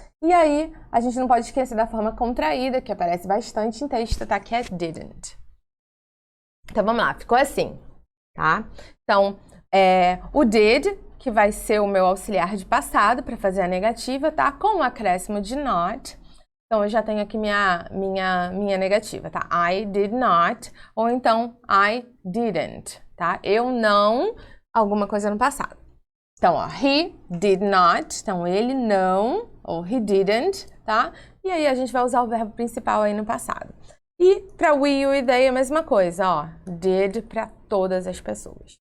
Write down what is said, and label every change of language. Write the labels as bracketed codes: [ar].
[pt] E aí, a gente não pode esquecer da forma contraída, que aparece bastante em texto, tá? Que é didn't. Então, vamos lá, ficou assim, tá? Então, o did, que vai ser o meu auxiliar de passado para fazer a negativa, tá? Com o acréscimo de not. Então, eu já tenho aqui minha negativa, tá? [en] I did not, [pt] ou então [en] I didn't, tá? [pt] Eu não, alguma coisa no passado. Então, ó, [en] he did not, [pt] então ele não, ou [en] he didn't, [pt] tá? E aí a gente vai usar o verbo principal aí no passado. E para we, you e they a mesma coisa, ó, did para todas as pessoas.